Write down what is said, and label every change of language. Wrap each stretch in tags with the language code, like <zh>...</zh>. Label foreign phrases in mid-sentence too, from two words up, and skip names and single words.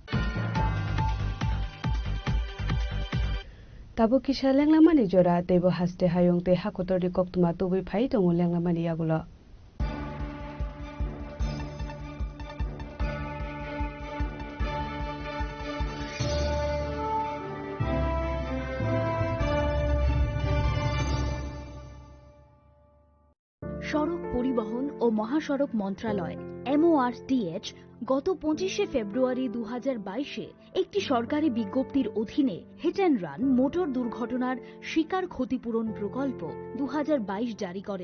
<trp>Tabo kisha lenglamani jora tebo haste hayong te hakotor di kok tuma tubi phai tongo lenglamani yagulo.</trp> <bn>সড়ক পরিবহন ও মহাসড়ক মন্ত্রণালয় MORTH গত 25শে ফেব্রুয়ারি 2022-এ একটি সরকারি বিজ্ঞপ্তির অধীনে হিট অ্যান্ড রান মোটর দুর্ঘটনার শিকার ক্ষতিপূরণ প্রকল্প 2022 জারি করেন।</bn>